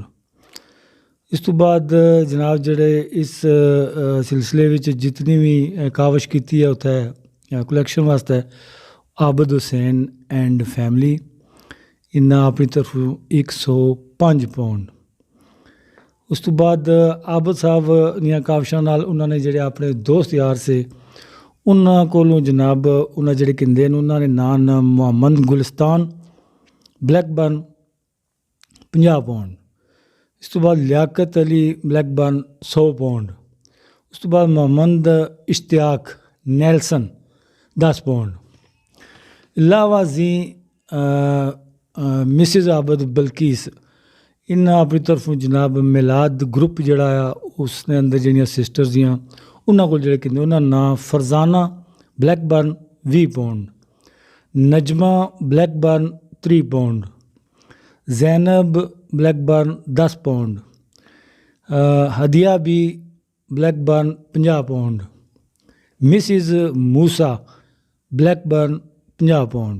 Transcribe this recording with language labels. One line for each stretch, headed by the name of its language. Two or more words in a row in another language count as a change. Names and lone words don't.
Punjabi: اس تو بعد جناب جڑے اس سلسلے وچ جتنی بھی کاوش کیتی ہے اتنے کلیکشن واسطے عابد حسین اینڈ فیملی، انہاں اپنی طرف 105 پاؤنڈ۔ اس تو بعد عابد صاحب دیاں کاوشاں نال انہاں نے جڑے اپنے دوست یار سے انہاں کولوں جناب انہاں جڑے کندے انہاں نے نام محمد گلستان بلیک برن 50 پاؤنڈ۔ اس تو بعد لیاقت علی بلیک برن 100 پاؤنڈ۔ اس تو بعد محمد اشتیاق نیلسن 10 پاؤنڈ۔ علاوہ ازیں مسز عابد بلکیس انہاں اپنی طرفوں جناب میلاد گروپ جڑا ہے اس نے اندر جڑیاں سسٹرز دیاں انہاں کول جڑے کندے انہاں نام فرزانہ بلیک برن 20 پاؤنڈ، نجمہ بلیک برن 3 پاؤنڈ، زینب بلیک برن 10 پاؤنڈ، ہدیہ بھی بلیک برن 50 پاؤنڈ، مسز موسیٰ بلیک برن 50 پاؤنڈ۔